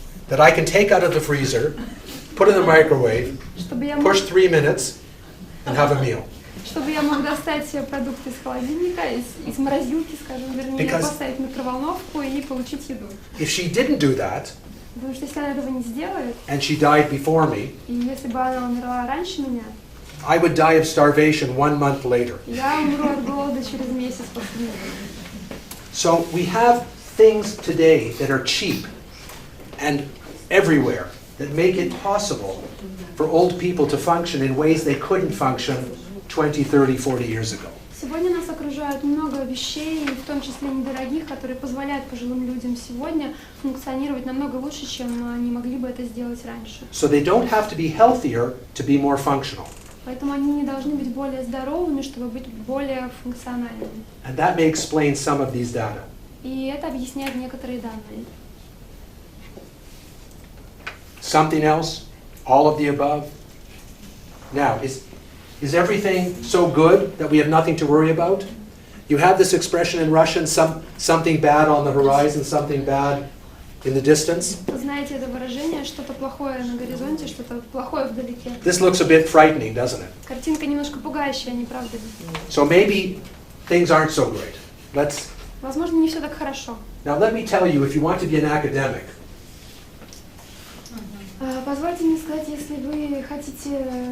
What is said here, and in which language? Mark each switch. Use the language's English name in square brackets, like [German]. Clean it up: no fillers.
[English] that I can take out of the freezer, put in the microwave, [Russian] чтобы я [English] push 3 minutes, and have a meal. [Russian] Чтобы я мог достать продукты из холодильника, из морозилки, скажем, вернее, [English] Because [Russian] поставить в микроволновку и получить еду. [English] if she didn't do that, [Russian] Потому что если она этого не сделает, [English] and she died before me, [Russian] и если бы она умерла раньше меня, [English] I would die of starvation 1 month later. [Russian] я умру от голода через месяц после нее. [English] So we have things today that are cheap and everywhere that make it possible for old people to function in ways they couldn't function 20, 30, 40 years ago. [Russian] Сегодня нас окружает много вещей, в том числе недорогих, которые позволяют пожилым людям сегодня функционировать намного лучше, чем они могли бы это сделать раньше. [English] So they don't have to be healthier to be more functional. [Russian] Поэтому они не должны быть более здоровыми, чтобы быть более функциональными. [English] And that may explain some of these data. [Russian] И это объясняет некоторые данные. [English] Something else? All of the above? Now, is everything so good that we have nothing to worry about? You have this expression in Russian, something bad on the horizon, something bad in the distance. [Russian] Вы знаете это выражение, что-то плохое на горизонте, что-то плохое вдалеке. [English] This looks a bit frightening, doesn't it? [Russian] Картинка немножко пугающая, не правда ли? [English] So maybe things aren't so great. [Russian] Возможно, не все так хорошо. [English] Now let me tell you, if you want to be an academic, [Russian] Позвольте мне сказать, если вы хотите